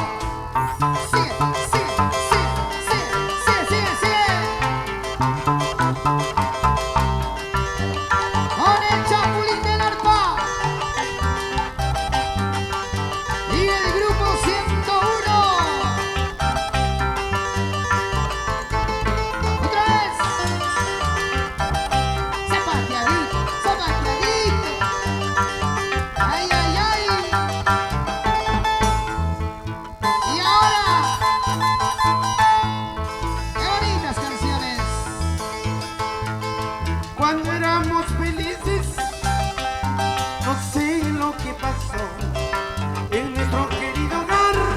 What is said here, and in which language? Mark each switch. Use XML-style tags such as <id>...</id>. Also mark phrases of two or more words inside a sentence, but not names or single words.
<es>¡Sigue, sigue, sigue, sigue, sigue, sigue! Con el Chapulín del Arpa y el grupo 101. Otra vez. Zapateadito, zapateadito. Ay, ay, ay. Y ahora, qué bonitas canciones. Cuando éramos felices, no sé lo que pasó en nuestro querido hogar.</es>